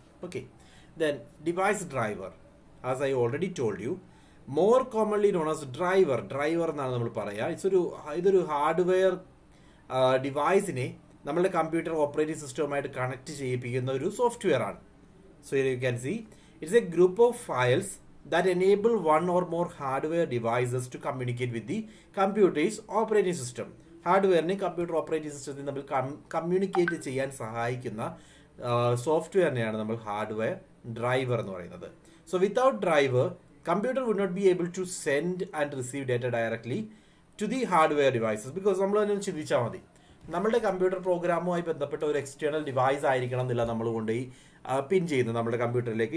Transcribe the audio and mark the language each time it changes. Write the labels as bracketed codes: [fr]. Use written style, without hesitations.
[en] okay, then device driver, as I already told you, more commonly known as driver [ml] എന്നാണ് നമ്മൾ പറയുക. ഇതൊരു hardware ഡിവൈസിനെ നമ്മളുടെ കമ്പ്യൂട്ടർ ഓപ്പറേറ്റിംഗ് സിസ്റ്റവുമായിട്ട് കണക്ട് ചെയ്യിപ്പിക്കുന്ന ഒരു സോഫ്റ്റ്വെയർ ആണ്. [en] So here you can see it's a group of files that enable one or more hardware devices to communicate with the computer's operating system. [ml] ഹാർഡ്വെയറിനെ computer operating സിസ്റ്റത്തിൽ നമ്മൾ communicate ചെയ്യാൻ സഹായിക്കുന്ന സോഫ്റ്റ്വെയറിനെയാണ് നമ്മൾ hardware driver എന്ന് പറയുന്നത്. [en] So without driver computer would not be able to send and receive data directly to the hardware devices. [ml] Because നമ്മൾ തന്നെ ചിന്തിച്ചാൽ മതി, നമ്മളുടെ കമ്പ്യൂട്ടർ പ്രോഗ്രാമുമായി ബന്ധപ്പെട്ട ഒരു എക്സ്റ്റേണൽ ഡിവൈസ് ആയിരിക്കണം എന്നില്ല നമ്മൾ കൊണ്ടുപോയി പിൻ ചെയ്യുന്നത് നമ്മുടെ കമ്പ്യൂട്ടറിലേക്ക്.